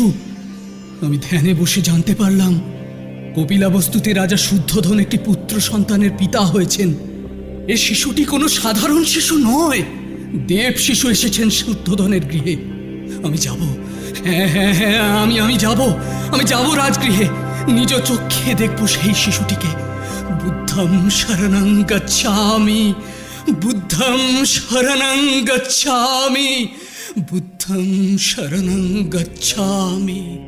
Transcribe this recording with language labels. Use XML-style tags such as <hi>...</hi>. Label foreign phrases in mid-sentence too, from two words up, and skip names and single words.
<bn>আমি ধ্যানে বসে জানতে পারলাম কপিলাবস্তুতে রাজা শুদ্ধোধন একটি পুত্র সন্তানের পিতা হয়েছেন। এ শিশুটি কোনো সাধারণ শিশু নয়, দেব শিশু এসেছেন শুদ্ধোধনের গৃহে। আমি যাব, হ্যাঁ হ্যাঁ হ্যাঁ, আমি যাব, আমি যাব রাজগৃহে। নিজ চক্ষে দেখব সেই শিশুটিকে।</bn> <pi>বুদ্ধং শরণং গচ্ছামি, বুদ্ধং শরণং গচ্ছামি, বুদ্ধং শরণং গচ্ছামি।</pi>